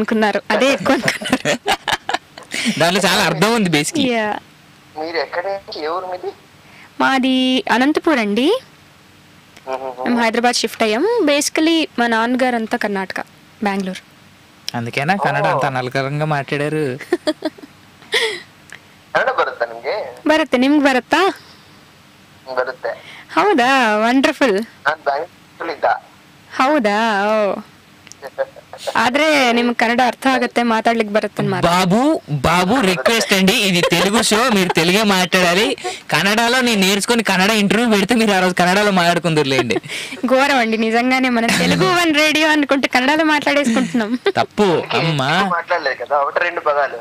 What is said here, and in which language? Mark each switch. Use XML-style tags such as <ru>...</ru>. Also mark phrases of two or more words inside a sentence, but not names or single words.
<te>చాలా అనుకున్నారు, అదే ఎక్కువ అనుకున్నారు. దాంట్లో చాలా అర్థం ఉంది బేసిక్లీ. యా, మీరు ఎక్కడి నుంచి, ఏ ఊరు మీది? మాది అనంతపూర్ అండి. మేము హైదరాబాద్ షిఫ్ట్ అయ్యాం. బేసికలీ మా నాన్నగారు అంతా కర్ణాటక, బెంగళూరు. అందుకేనా కన్నడ అంత అనర్గళంగా మాట్లాడారు.</te> <kn>ಕನ್ನಡ ಬರುತ್ತಾ ನಿಮ್ಗೆ? ಬರುತ್ತೆ. ನಿಮ್ಗೆ ಬರುತ್ತಾ? ಬರುತ್ತೆ. ಹೌದಾ, ವಂಡರ್ಫುಲ್. ನಾನು ಬ್ಯಾಂಗ್ಳೂರಿದ್ದ. ಹೌದಾ, ಓ. ಆದ್ರೆ ನಿಮ್ಗೆ ಕನ್ನಡ ಅರ್ಥ ಆಗತ್ತೆ, ಮಾತಾಡಲಿಕ್ಕೆ ಬರುತ್ತೆ అన్నమాట.</kn> <te>బాబు రిక్వెస్ట్ అండి, ఇది తెలుగు షో, మీరు తెలుగే మాట్లాడాలి. కన్నడలో నేను నేర్చుకుని కన్నడ ఇంటర్వ్యూ పెడితే మీరు ఆ రోజు కన్నడలో మాట్లాడుకుందరులేండి. ఘోరం అండి నిజంగానే. మనం తెలుగు వన్ రేడియో అనుకుంటే కన్నడలో మాట్లాడేసుకుంటున్నాం. తప్పు అమ్మా. మాట్లాడలేదు కదా, ఒకటి రెండు పదాలు</te>